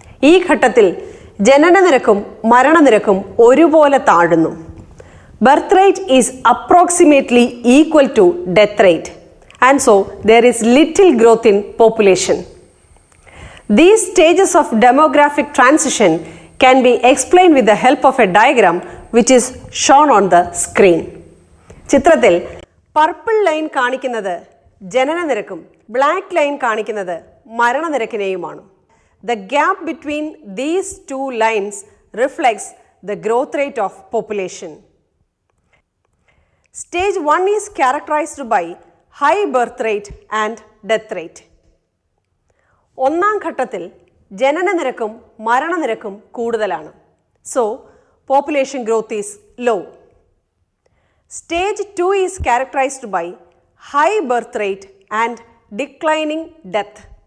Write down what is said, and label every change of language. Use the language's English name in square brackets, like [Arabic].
[Malayalam] ഈ ഘട്ടത്തിൽ ജനനനിരക്കും മരണനിരക്കും ഒരുപോലെ താഴുന്നു. [English] Birth rate is approximately equal to death rate, and so there is little growth in population. These stages of demographic transition can be explained with the help of a diagram which is shown on the screen. [Malayalam] ചിത്രത്തിൽ [English] purple line [Malayalam] കാണിക്കുന്നത് ജനനനിരക്കും [English] black line [Malayalam] കാണിക്കുന്നത് മരണനിരക്കിനെയുമാണ്. [English] The gap between these two lines reflects the growth rate of population. Stage 1 is characterized by high birth rate and death rate. [Malayalam] ഒന്നാം ഘട്ടത്തിൽ ജനനനിരക്കും മരണനിരക്കും കൂടുതലാണ്. [English] So population growth is low. Stage 2 is characterized by high birth rate and declining death.